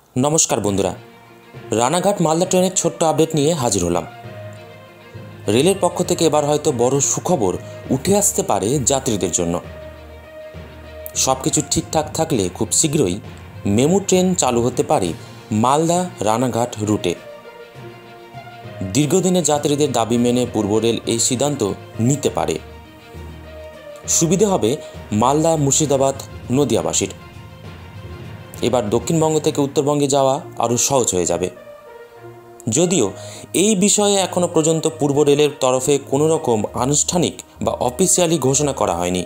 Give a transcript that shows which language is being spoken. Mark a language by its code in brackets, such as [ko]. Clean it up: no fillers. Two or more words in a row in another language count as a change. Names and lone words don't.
[bn] নমস্কার বন্ধুরা রানাঘাট মালদা ট্রেনের ছোট্ট আপডেট নিয়ে হাজির হলাম। রেলের পক্ষ থেকে এবার হয়তো বড় সুখবর উঠে আসতে পারে যাত্রীদের জন্য। সবকিছু ঠিকঠাক থাকলে খুব শীঘ্রই মেমু ট্রেন চালু হতে পারে মালদা রানাঘাট রুটে। দীর্ঘদিনে যাত্রীদের দাবি মেনে পূর্ব রেল এই সিদ্ধান্ত নিতে পারে। সুবিধে হবে মালদা মুর্শিদাবাদ নদিয়াবাসীর। এবার দক্ষিণবঙ্গ থেকে উত্তরবঙ্গে যাওয়া আরও সহজ হয়ে যাবে। যদিও এই বিষয়ে এখনও পর্যন্ত পূর্ব রেলের তরফে কোনো রকম আনুষ্ঠানিক বা অফিসিয়ালি ঘোষণা করা হয়নি।